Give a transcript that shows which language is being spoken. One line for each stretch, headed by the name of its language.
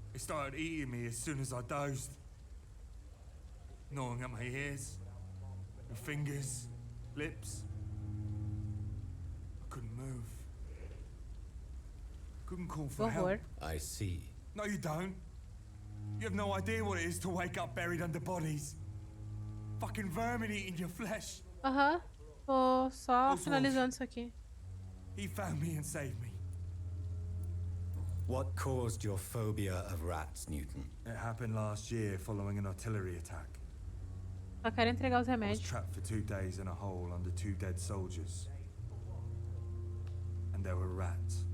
English: It started eating me as soon as I dozed. Gnawing at my ears, my fingers, lips. I couldn't move. Couldn't call for help. I see. No, you don't. You have no idea what it is to wake up buried under bodies. Fucking vermin eating your flesh.
Portuguese: Tô só finalizando isso aqui.
English: He found me and saved me. What caused your phobia of rats, Newton? It happened last year following an artillery attack.
Portuguese: Só quero entregar os
English: I was
Portuguese: remédios.
English: trapped for 2 days in a hole under 2 dead soldiers. And there were rats.